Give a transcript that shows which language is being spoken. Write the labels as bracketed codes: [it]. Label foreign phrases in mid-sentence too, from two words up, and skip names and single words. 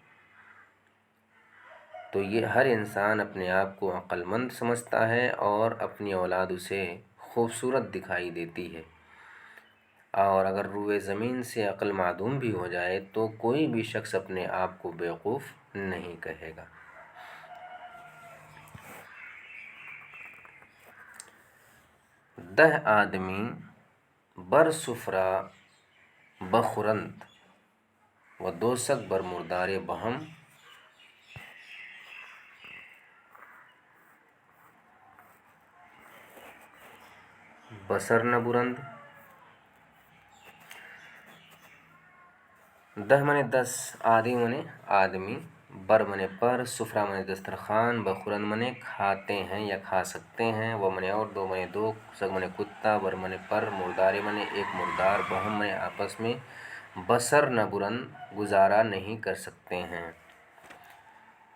[ur] تو یہ ہر انسان اپنے آپ کو عقل مند سمجھتا ہے اور اپنی اولاد اسے خوبصورت دکھائی دیتی ہے، اور اگر روئے زمین سے عقل معدوم بھی ہو جائے تو کوئی بھی شخص اپنے آپ کو بیوقوف نہیں کہے گا۔ [fa] دہ آدمی بر سفرہ بخورند، و دوسک بر مردار بہم، بسر نہ برند۔ [ur] دہ منے 10، آدمی منے آدمی، بر منے پر، سفرہ منے دسترخوان، بخورند منے کھاتے ہیں یا کھا سکتے ہیں، وہ منے اور، دو منے دو، سگ منے کتا، بر منے پر، مردارے منے ایک مردار، بہم منے آپس میں، [fa] بسر نہ برند [ur] گزارا نہیں کر سکتے ہیں۔